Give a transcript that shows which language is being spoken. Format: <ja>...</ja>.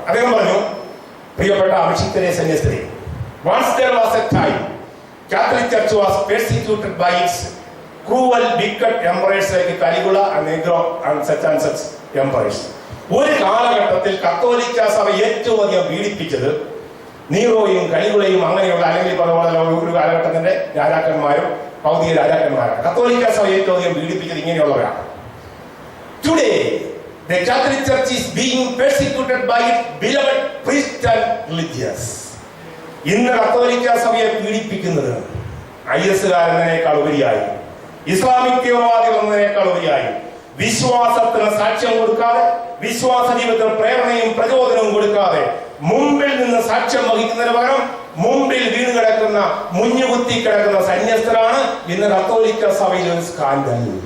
<ml>അദ്ദേഹം പറഞ്ഞു, പ്രിയപ്പെട്ട അഭിഷിക്തരെ, സന്യസ്തരെ,</ml> <en>once there was a time Catholic Church was persecuted by its cruel, wicked emperors like Caligula and Nero and such emperors.</en> <ml>ഒരു കാലഘട്ടത്തിൽ കത്തോലിക്ക സഭ ഏറ്റവും അധികം പീഡിപ്പിച്ചത് നീറോയും കലിഗുളയും അങ്ങനെയുള്ള അല്ലെങ്കിൽ ഒരു കാലഘട്ടത്തിന്റെ രാജാക്കന്മാരും ഭൗതിക രാജാക്കന്മാരാണ്. കത്തോലിക്ക സഭ ഏറ്റവും അധികം പീഡിപ്പിച്ചത് ഇങ്ങനെയുള്ളവരാണ്.</ml> <en>Today the Catholic Church is being persecuted by its beloved priests and religious.</en> <ml>ഇന്ന് കത്തോലിക്ക സഭയെ പീഡിപ്പിക്കുന്നത് IS-കാരെന്നതിനേക്കാൾ ഉപരിയായി, ഇസ്ലാമിക് തീവ്രവാദികൾ എന്നതിനേക്കാൾ ഉപരിയായി, വിശ്വാസത്തിന് സാക്ഷ്യം കൊടുക്കാതെ, വിശ്വാസ ജീവിതത്തിന് പ്രേരണയും പ്രചോദനവും കൊടുക്കാതെ മുമ്പിൽ നിന്ന് സാക്ഷ്യം വഹിക്കുന്നതിന് പകരം മുമ്പിൽ വീണ് കിടക്കുന്ന, മുഞ്ഞുകുത്തി കിടക്കുന്ന സന്യസ്തരാണ് ഇന്ന് കത്തോലിക്ക സഭയിൽ ഒരു സ്കാൻഡൽ.</ml>